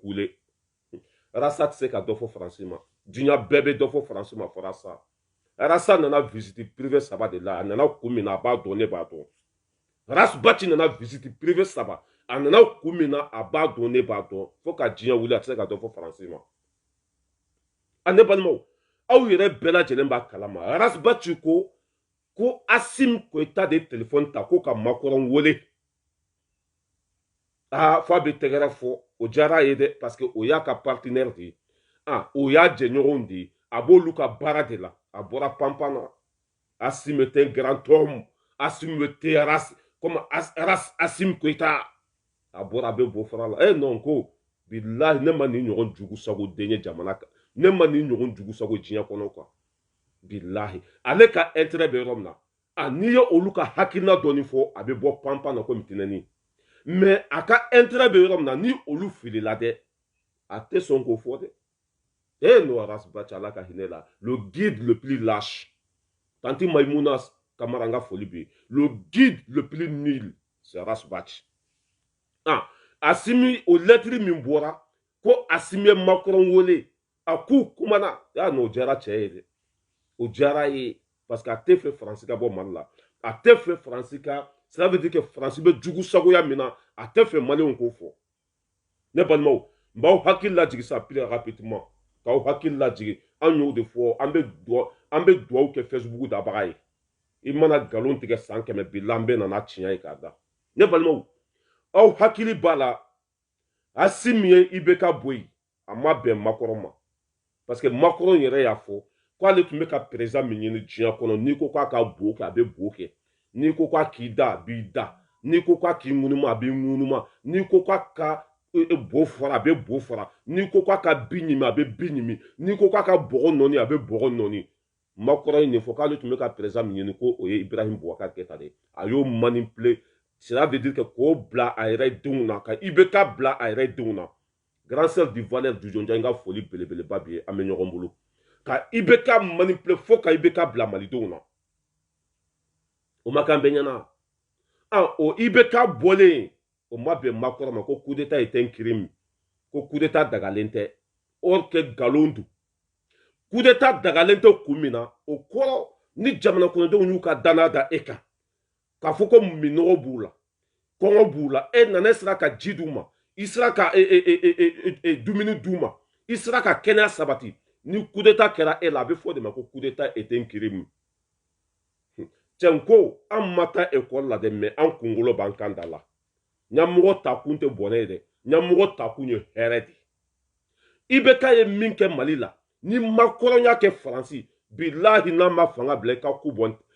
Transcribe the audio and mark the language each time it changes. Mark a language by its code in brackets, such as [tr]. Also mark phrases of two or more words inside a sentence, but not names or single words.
[bm] kule Rasta tɛ se ka dɔ fɔ Faransi ma diɲɛ bɛɛ bɛ dɔ fɔ Faransi ma fɔra sa Rasta nana [fr] visite privée [bm] 3 de la a nana kun min na a b'a dɔn ne b'a dɔn Rasbach nana [fr] visite privée [bm] 3 a nana kun min na a b'a dɔn ne b'a dɔn fo ka diɲɛ wuli a tɛ se ka dɔ fɔ Faransi ma a ne balimaw aw yɛrɛ bɛɛ lajɛlen b'a kalama Rasbach ko Assimi Goïta de téléphone ta ko ka Macron wele fo a bɛ tɛgɛrɛ fɔ o diyara a ye dɛ [fr] parce que [bm] o y'a ka partenaire de ye o y'a jɛɲɔgɔnw de ye a b'olu ka baara de la a bɔra panpan na Assimi [fr] était un grand homme [bm] Assimi [fr] était comme [bm] Assimi Goïta a bɔra a bɛ bɔ fara la non ko bilahi ne ma nin ɲɔgɔn jugu sago den ye jamana kan ne ma nin ɲɔgɔn jugu sago diɲɛ kɔnɔ quoi bilahi ale ka intérêt bɛ yɔrɔ min na n'i ye olu ka hakilina dɔɔni fɔ a bɛ bɔ panpan na komi tinɛni mais a ka intérêt bɛ yɔrɔ min na ni olu filila dɛ a tɛ sɔn k'o fɔ dɛ non Rasbach Ala ka hinɛ la [fr] le guide le plus lâche [bm] Tanti Maïmouna Kamara an ka foli bɛ yen [fr] le guide le plus nul c'est [bm] Rasbach Assimi o lɛtiri min bɔra ko Assimi ye Macron wele a k'u kumana n'o diyara cɛ ye dɛ o diyara ye [fr] parce que [bm] a tɛ fɛ Faransi ka bɔ Mali la a tɛ fɛ Faransi ka [fr] cela veut dire que [bm] Faransi bɛ jugu sagoya min na a tɛ fɛ maliyɛnw k'o fɔ ne balimaw n b'aw hakili lajigi sa [fr] plus rapidement [bm] k'aw hakili lajigi an y'o de fɔ an bɛ dugawu kɛ Facebook dabaga ye i mana nkalon tigɛ san 100 bi la an bɛ nana tiɲɛ ye k'a da ne balimaw aw hakili b'a la Assimi ye IBK bɔ yen a ma bɛn Macron ma [fr] parce que [bm] Macron yɛrɛ y'a fɔ k'ale tun bɛ ka président min ɲini diɲɛ kɔnɔ n'i ko k'a ka bo kɛ a bɛ bo kɛ n'i ko k'a k'i da a b'i da n'i ko k'a k'i ŋunuma a b'i ŋunuma n'i ko k'a ka bo fɔra a bɛ bo fɔra n'i ko k'a ka bi ɲimi a bɛ bi ɲimi n'i ko k'a ka bɔgɔ nɔni a bɛ bɔgɔ nɔni makɔrɔ in de fɔ k'ale tun bɛ ka président min ɲini ko o ye Ibrahim Boubacar Keïta de a y'o manipuler [fr] cela veut dire que [bm] k'o bila a yɛrɛ denw na ka IBK bila a yɛrɛ denw na [fr] grand sœur du [bm] Valère du Jonja n ka foli belebeleba bi ye an bɛ ɲɔgɔn bolo ka IBK manipuler fo ka IBK bila malidenw na o ma kan bɛ ɲɛna o IBK bɔlen o ma bɛn makɔrɔ ma ko [fr] coup d'état était un crime [bm] ko [fr] coup d'état [bm] dagalen tɛ [fr] or que [bm] nkalon don [fr] coup d'état [bm] dagalen tɛ kun min na o kɔrɔ ni jamana kɔnɔdenw y'u ka danaya da e kan k'a fɔ ko minɔgɔ b'u la kɔngɔ b'u la e nana e sera ka ji d'u ma i sera ka dumuni d'u ma i sera ka kɛnɛya sabati ni [fr] coup d'état [bm] kɛra e la a bɛ fɔ de ma ko [fr] coup d'état était un crime [bm] cɛ n ko an ma taa ekɔli la dɛ mɛ an kunkolo b'an kan da la ɲɛmɔgɔ takun tɛ bɔnɛ ye dɛ ɲɛmɔgɔ takun ye hɛrɛ de IBK ye min kɛ mali la ni makɔrɔnya kɛ faransi bilahi n'a ma fanga bila i ka ku bɔ